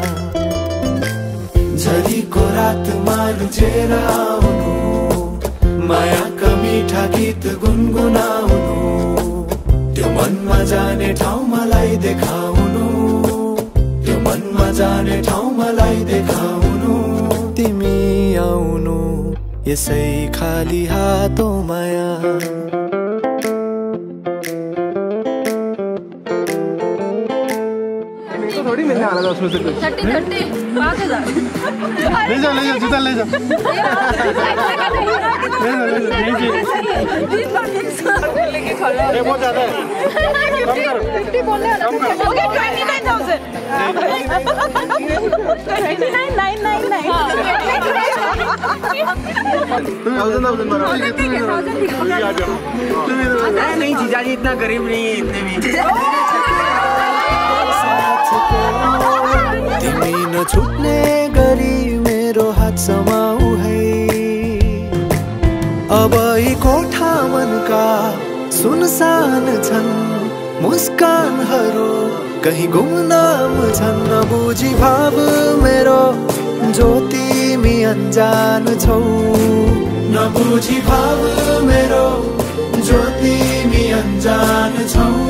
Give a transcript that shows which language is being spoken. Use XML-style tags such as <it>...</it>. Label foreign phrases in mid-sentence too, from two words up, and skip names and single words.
<ne>झरीको रातमा लुचेर आउनु मायाका मिठा गीत गुनगुनाउनु त्यो मनमा जाने ठाउँ मलाई देखाउनु त्यो मनमा जाने ठाउँ मलाई देखाउनु तिमी आउनु यसै खाली हातो माया</ne> <hi>थोड़ी मिलने वाला था उसमें से कुछ 30 5,000 ले जाओ जूता ले जाओ ये बहुत ज्यादा है कम करो 50 बोलने वाला था ओके 29,000 नहीं जीजा जी इतना गरीब नहीं है इतने भी</hi> <ne>तिमी नछुट्ने गरी मेरो हात समाऊ है अब यी कोठा मनका सुनसान छन् मुस्कानहरू कहीं गुमनाम छन् नबुझी भाव मेरो जो तिमी अनजान छौ नबुझी भाव मेरो जो तिमी अनजान छौ</ne>